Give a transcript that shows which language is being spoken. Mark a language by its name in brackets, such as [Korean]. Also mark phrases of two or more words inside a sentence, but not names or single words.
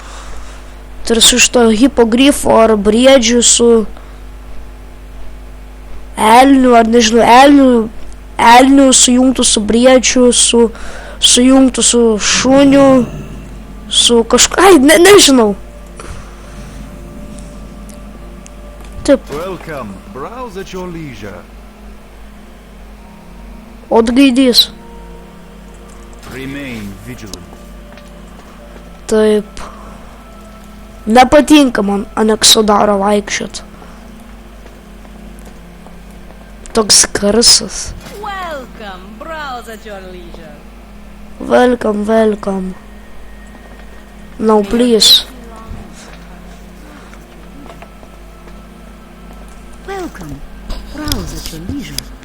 [Lithuanian] Tarsi iš to hipogrifo ar briedžių su elniu, ar nežinau, elniu sujungtų su briedžiu, sujungtų su šuniu, su kažką, nežinau. [English] Welcome. Browse at your leisure. [Lithuanian] Atgaidys. [English] Remain vigilant. [Lithuanian] Taip. Nepatinka man Anexodaro vaikščiot. Toks garsas. [English] Welcome. Browse at your leisure. Welcome. No, please. Welcome. Browse at your leisure.